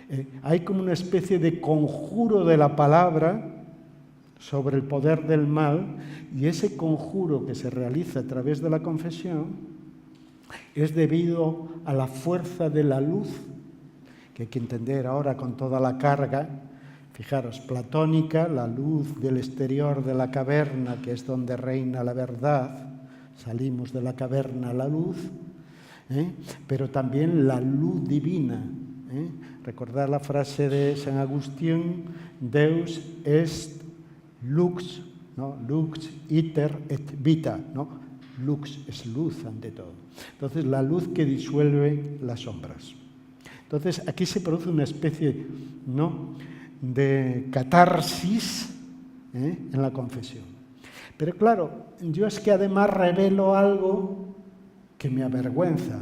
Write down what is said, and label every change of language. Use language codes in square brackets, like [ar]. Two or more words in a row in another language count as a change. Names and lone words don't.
[es] Hay como una especie de conjuro de la palabra sobre el poder del mal, y ese conjuro que se realiza a través de la confesión es debido a la fuerza de la luz, que hay que entender ahora con toda la carga, fijaros, platónica, la luz del exterior de la caverna, que es donde reina la verdad, salimos de la caverna a la luz, pero también la luz divina. Recordad la frase de San Agustín, [la] Deus est lux, ¿no? Lux iter et vita, [es] ¿no? Lux es luz ante todo. Entonces, la luz que disuelve las sombras. Entonces, aquí se produce una especie, ¿no?, de catarsis en la confesión. Pero claro, yo es que además revelo algo que me avergüenza.